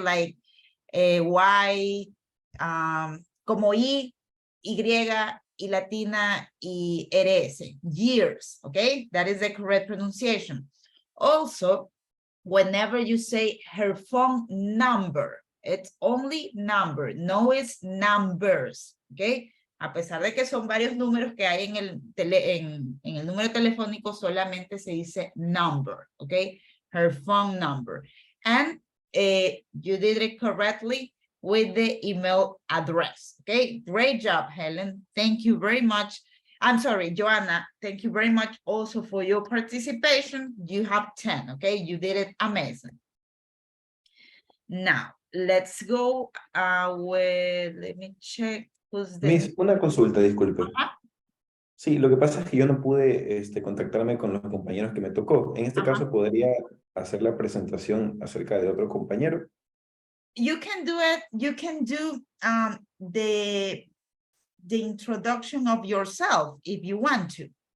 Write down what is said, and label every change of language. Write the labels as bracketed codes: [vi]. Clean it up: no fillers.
[en] Like Y, [es] como I, Y, y latina, y RS, [en] years, okay? That is the correct pronunciation. Also, whenever you say her phone number, it's only number, no it's numbers, okay? [es] A pesar de que son varios números que hay en el número telefónico, solamente se dice number, okay? [en] her phone number. And you did it correctly with the email address. Okay, great job, Helen. Thank you very much. I'm sorry, Joanna, thank you very much also for your participation. You have 10, okay? You did it amazing. Now, let's go with, let me check who's the... [es] Miss, una consulta, disculpe. Ajá. Sí, lo que pasa es que yo no pude contactarme con los compañeros que me tocó. En este Ajá. caso, ¿podría hacer la presentación acerca de otro compañero? [en] You can do it, you can do the introduction of yourself if you want to.